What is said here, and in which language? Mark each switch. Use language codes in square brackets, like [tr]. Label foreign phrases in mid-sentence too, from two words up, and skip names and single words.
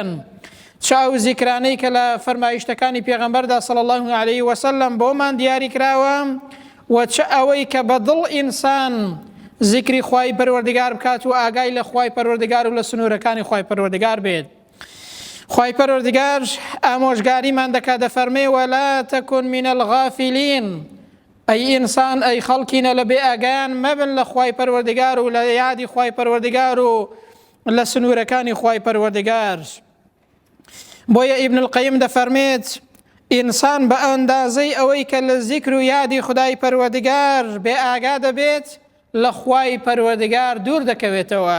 [ckb] چاو زیکرانەی کە لە فەرمایشتەکانی پێغەمبەردا [ar] صلی الله علیه وسلم [ckb] بۆمان دیاری کراوە، و چ ئەوەی کە بەدڵ ئینسان زیکری خوای پەروەردگار بکات و ئاگای لە خوای پەروەردگار و لە سنوورەکانی خوای پەروەردگار بێت. خوای پەروەردگار ئامۆژگاریمان دەکات، دەفەرمێ: [ar] ولا تكن من الغافلين. [ckb] ئەی ئینسان، ئەی خەڵکینە، لە بێ ئاگایان مەبن لە خوای پەروەردگار و لە یادی خوای پەروەردگار و لە سنوورەکانی خوای پەروەردگار. بۆیە ئیبن القەیم دەفەرمێت: ئینسان بە ئەندازەی ئەوەی کە لە زیکر و یادی خدای پەروەردگار بێ ئاگا دەبێت، لە خوای پەروەردگار دوور دەکەوێتەوە.